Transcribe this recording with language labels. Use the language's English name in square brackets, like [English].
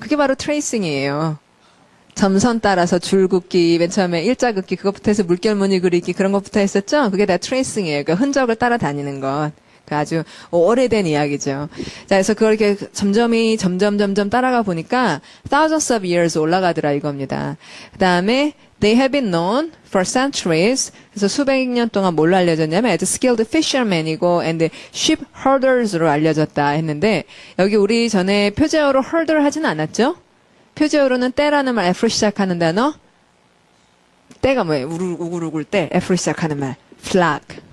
[Korean] 그게 바로 트레이싱이에요. 점선 따라서 줄 긋기, 맨 처음에 일자 긋기 그것부터 해서 물결 무늬 그리기 그런 것부터 했었죠. 그게 다 트레이싱이에요. 그 흔적을 따라다니는 것. 그 아주 오래된 이야기죠. 자, 그래서 그걸 이렇게 점점 따라가 보니까 [English] thousands of years [Korean] 올라가더라 이겁니다. 그 다음에 [English] They have been known for centuries. [Korean] 그래서 수백 년 동안 뭘로 알려졌냐면 [English] as skilled fishermen [Korean] 이고 [English] and ship herders [Korean] 로 알려졌다 했는데 여기 우리 전에 표제어로 herder 하지는 않았죠? 표제어로는 때라는 말 F로 시작하는 단어 때가 뭐예요? 우글우글 때 F로 시작하는 말 flag.